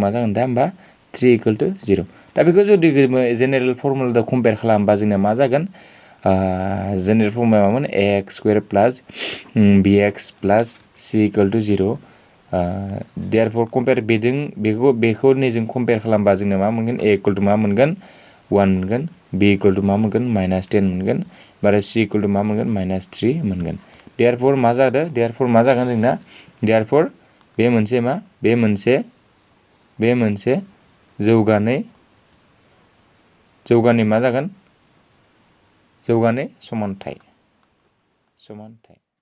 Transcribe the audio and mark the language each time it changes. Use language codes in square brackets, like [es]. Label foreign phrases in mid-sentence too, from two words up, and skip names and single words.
[brx] मा जागोन दा होमबा 3 [en] equal to [brx] 0 दा बेखौ जुदि [en] general formulaजों [brx] कम्पेयार खालामबा जोंना मा जागोन [en] general formula मामोन x square plus bx plus c equal to 0 therefore compare [brx] बेखौ नैजों कम्पेयार खालामबा जोंना मा मोनगोन a [en] equal to [brx] मा मोनगोन 1 मोनगोन b [en] equal to [brx] मा मोनगोन माइनास 10 मोनगोन आरो c [en] equal to [brx] मा मोनगोन माइनास 3 मोनगोन देयरफोर मा जागोन जोंना देयरफोर बे मोनसे जौगानाय मा जागोन जौगानाय समानथाय